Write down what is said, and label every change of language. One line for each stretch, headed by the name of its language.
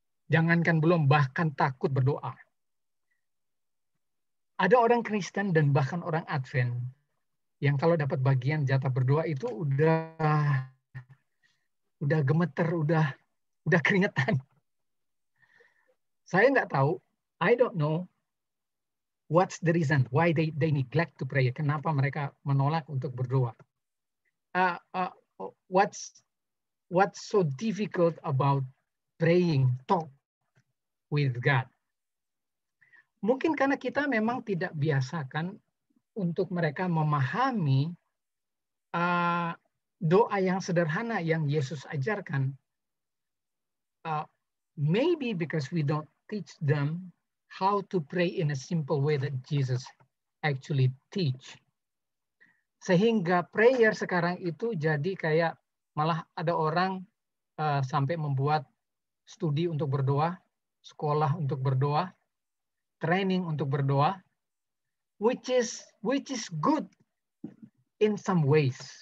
Indonesian: Jangankan belum, bahkan takut berdoa. Ada orang Kristen dan bahkan orang Advent yang kalau dapat bagian jatah berdoa itu udah gemeter, udah keringetan. Saya nggak tahu,
English: I don't know what's the reason why they neglect to pray.
Indonesian: Kenapa mereka menolak untuk berdoa?
English: What's so difficult about praying, talk with God?
Indonesian: Mungkin karena kita memang tidak biasakan untuk mereka memahami doa yang sederhana yang Yesus ajarkan.
English: Maybe because we don't teach them how to pray in a simple way that Jesus actually teach.
Indonesian: Sehingga prayer sekarang itu jadi kayak malah ada orang sampai membuat studi untuk berdoa, sekolah untuk berdoa, training untuk berdoa,
English: which is good in some ways.